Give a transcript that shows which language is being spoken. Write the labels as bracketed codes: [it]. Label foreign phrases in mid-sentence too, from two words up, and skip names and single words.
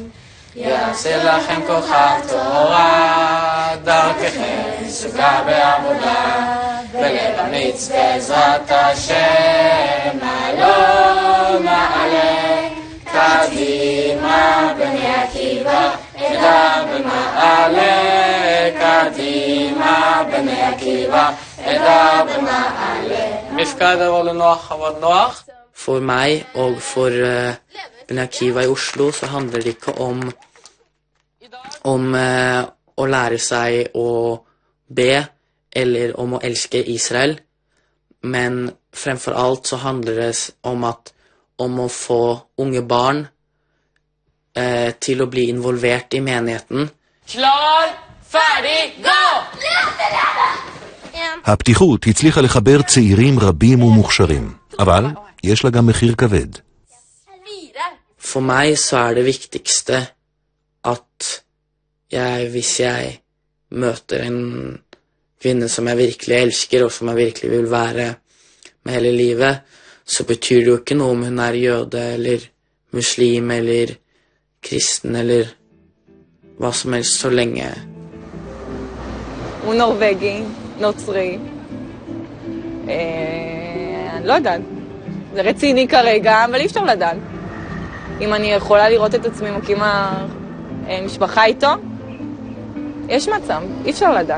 [he] יעשה לכם כוכב תורה, דרככם סוגה בעבודה, בלב אמיץ בעזרת השם, נעלו נעלה, קדימה בני עקיבא, עדה במעלה, קדימה בני עקיבא, עדה במעלה. מפקד עבור לנוח עבור נוח. [no] For meg og for Bnei Akiva i Oslo så handler det ikke om å lære seg å be eller om å elske Israel, men fremfor alt så handler det om å få unge barn til å bli involvert i menigheten. Klar, ferdig, gå! [he] הפתיחות הצליחה לחבר צעירים רבים ומוכשרים, אבל יש לה גם מחיר כבד. [no] For meg så det viktigste at hvis jeg møter en kvinne som jeg virkelig elsker, og som jeg virkelig vil være med hele livet, så betyr det jo ikke noe om hun jøde, eller muslim, eller kristen, eller hva som helst, så lenge. [he] הוא נורווגי, נוצרי. אני לא יודעת. זה רציני כרגע, אבל אי אפשר לדעת. אם אני יכולה לראות את עצמי מקימה משפחה איתו, יש מצב, אי אפשר לדעת.